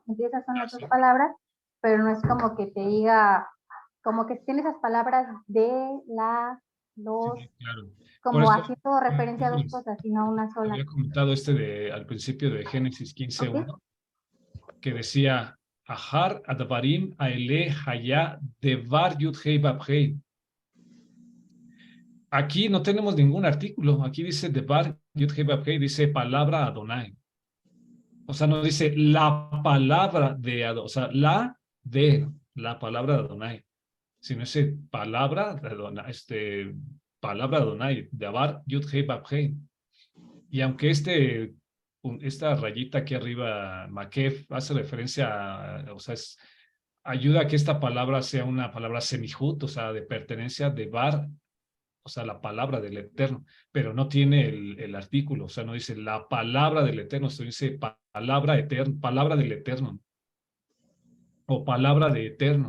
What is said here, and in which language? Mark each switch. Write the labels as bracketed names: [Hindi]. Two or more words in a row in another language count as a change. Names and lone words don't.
[Spanish] Entonces esas son las dos palabras, pero no es como que te diga, como que tiene esas palabras de, la, los, Sí, claro. Por como eso haciendo referencia a dos cosas, sino a una sola. había comentado al principio de Génesis 15:1, ¿Ok? que decía, [Hebrew] אחר הדברים האלה היה דבר יוד הא ואו הא. [Spanish] Aquí no tenemos ningún artículo. Aquí dice [Hebrew] דבר יוד הא ואו הא, [Spanish] dice palabra Adonai. O sea, no dice la palabra de Adonai, o sea, la palabra de Adonai, sino dice palabra de Adonai, palabra de Adonai, [Hebrew] דבר יוד הא ואו הא. [Spanish] Y aunque esta rayita aquí arriba, Makef, hace referencia o sea, ayuda a que esta palabra sea una palabra semijut, o sea, de pertenencia de Bar, o sea, la palabra del Eterno, pero no tiene el artículo, o sea, no dice la palabra del Eterno, sino dice palabra eterna, palabra del Eterno, o palabra de Eterno.